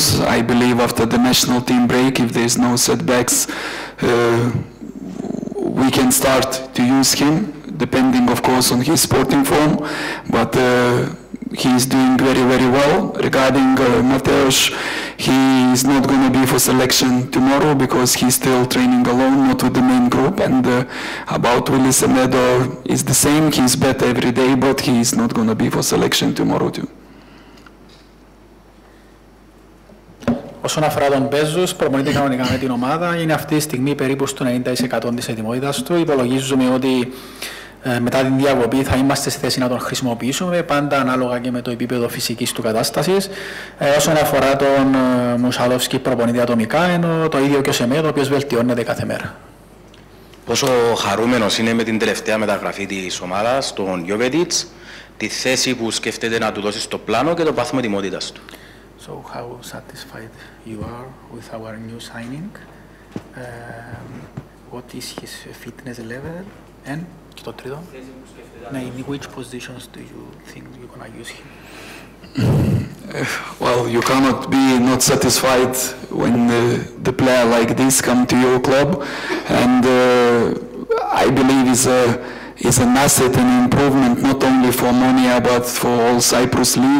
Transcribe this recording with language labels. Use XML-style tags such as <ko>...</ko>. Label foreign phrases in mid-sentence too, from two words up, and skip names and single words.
<en>I believe after the national team break, if there's no setbacks, we can start to use him, depending of course on his sporting form, but he is doing very, very well. Regarding Mateusz, he is not going to be for selection tomorrow because he's still training alone, not with the main group. And about Willis Semedo is the same. He's better every day, but he is not going to be for selection tomorrow too.</en> <el>Όσον αφορά τον Μπέζους, προπονείται κανονικά με την ομάδα. Είναι αυτή τη στιγμή περίπου στο 90% της ετοιμότητας του. Υπολογίζουμε ότι μετά την διακοπή θα είμαστε στη θέση να τον χρησιμοποιήσουμε, πάντα ανάλογα και με το επίπεδο φυσικής του κατάστασης. Όσον αφορά τον Μουσαλόφσκι, προπονείται ατομικά, ενώ το ίδιο και ο Σεμέδο, ο οποίος βελτιώνεται κάθε μέρα. Πόσο χαρούμενος είναι με την τελευταία μεταγραφή της ομάδας, τον Γιοβετιτς, τη θέση που σκέφτεται να του δώσει στο πλάνο και το πάθημα ετοιμότητας του.</el> <en>So how satisfied you are with our new signing? What is his fitness level?</en> <el>And και το τρίτο,</el> <en>in which positions do you think you're gonna use him? Well, you cannot be not satisfied when the player like this come to your club, and I believe is an asset and improvement not only for OMONOIA but for all Cyprus League.</en>